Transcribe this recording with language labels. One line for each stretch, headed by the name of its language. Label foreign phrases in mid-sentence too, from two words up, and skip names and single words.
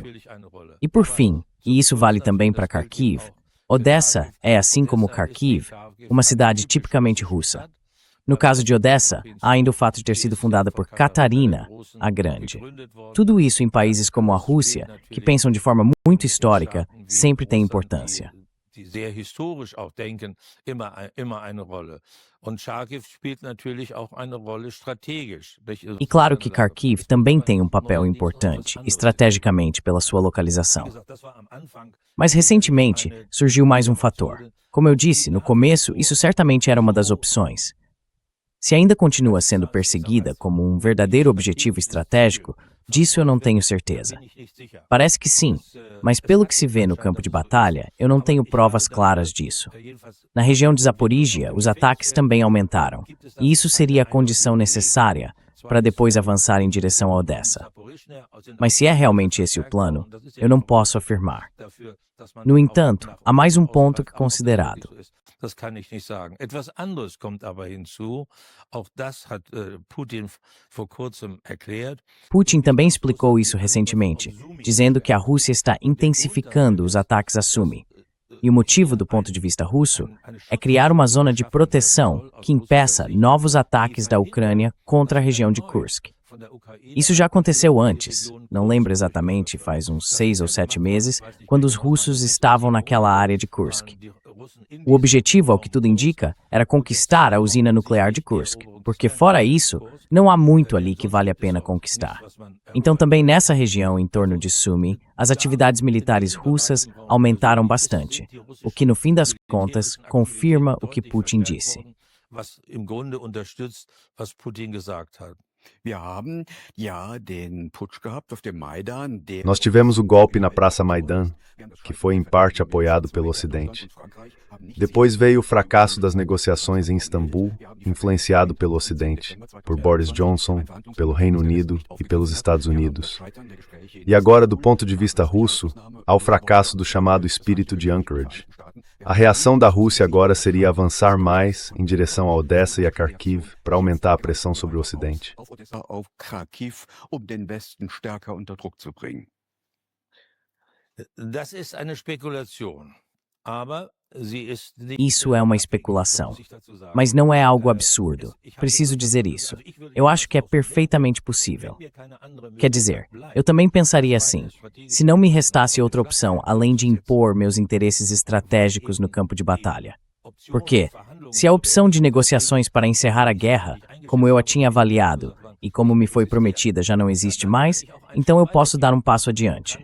Portuguese: E por fim, e isso vale também para Kharkiv, Odessa é, assim como Kharkiv, uma cidade tipicamente russa. No caso de Odessa, há ainda o fato de ter sido fundada por Catarina a Grande. Tudo isso em países como a Rússia, que pensam de forma muito histórica, sempre tem importância.
German: Die sehr historisch auch denken, immer eine Rolle. Und Charkiw spielt natürlich auch eine Rolle strategisch.
Portuguese: E claro que Kharkiv também tem um papel importante, estrategicamente, pela sua localização. Mas recentemente, surgiu mais um fator. Como eu disse, no começo, isso certamente era uma das opções. Se ainda continua sendo perseguida como um verdadeiro objetivo estratégico, disso eu não tenho certeza. Parece que sim, mas pelo que se vê no campo de batalha, eu não tenho provas claras disso. Na região de Zaporígia, os ataques também aumentaram, e isso seria a condição necessária para depois avançar em direção a Odessa. Mas se é realmente esse o plano, eu não posso afirmar. No entanto, há mais um ponto que considerado.
German: Das kann ich nicht sagen. Etwas anderes kommt aber hinzu. Auch das hat Putin vor kurzem erklärt.
Portuguese: Putin também explicou isso recentemente, dizendo que a Rússia está intensificando os ataques a Sumy. E o motivo, do ponto de vista russo, é criar uma zona de proteção que impeça novos ataques da Ucrânia contra a região de Kursk. Isso já aconteceu antes, não lembro exatamente, faz uns 6 ou 7 meses, quando os russos estavam naquela área de Kursk. O objetivo, ao que tudo indica, era conquistar a usina nuclear de Kursk, porque fora isso, não há muito ali que vale a pena conquistar. Então também nessa região em torno de Sumy, as atividades militares russas aumentaram bastante, o que no fim das contas confirma o que Putin disse.
German: Was im Grunde unterstützt, was Putin gesagt hat.
Portuguese: Nós tivemos o golpe na Praça Maidan, que foi em parte apoiado pelo Ocidente. Depois veio o fracasso das negociações em Istambul, influenciado pelo Ocidente, por Boris Johnson, pelo Reino Unido e pelos Estados Unidos. E agora, do ponto de vista russo, há o fracasso do chamado espírito de Anchorage. A reação da Rússia agora seria avançar mais em direção a Odessa e a Kharkiv para aumentar a pressão sobre o Ocidente.
German: Das ist eine Spekulation, aber sie ist nicht.
Portuguese: Isso é uma especulação, mas não é algo absurdo. Preciso dizer isso. Eu acho que é perfeitamente possível. Quer dizer, eu também pensaria assim, se não me restasse outra opção além de impor meus interesses estratégicos no campo de batalha. Porque, se a opção de negociações para encerrar a guerra, como eu a tinha avaliado, e como me foi prometida já não existe mais, então eu posso dar um passo adiante.